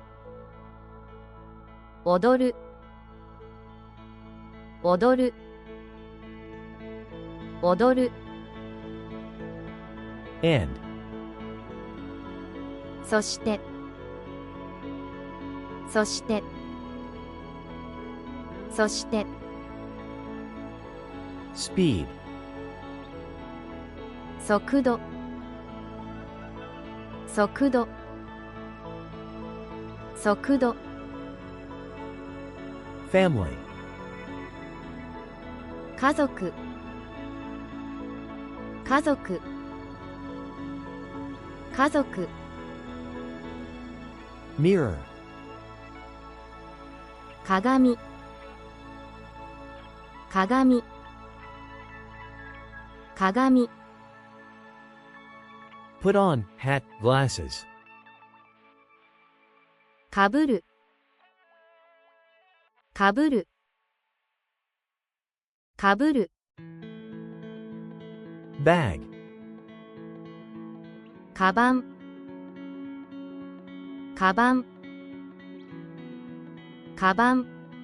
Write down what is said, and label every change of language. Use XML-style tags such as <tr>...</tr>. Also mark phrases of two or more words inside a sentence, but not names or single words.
<ja>踊る踊る踊る</ja> <en>and,</en> <ja>そしてそしてそして</ja> <en>speed,</en> <ja>速度速度速度</ja> <en>family,</en> <ja>家族家族家族</ja> <en>mirror,</en> <ja>鏡鏡鏡</ja> <en>put on hat, glasses,</en> <ja>かぶるかぶるかぶる</ja> <en>bag,</en> <ja>カバンカバンカバン</ja>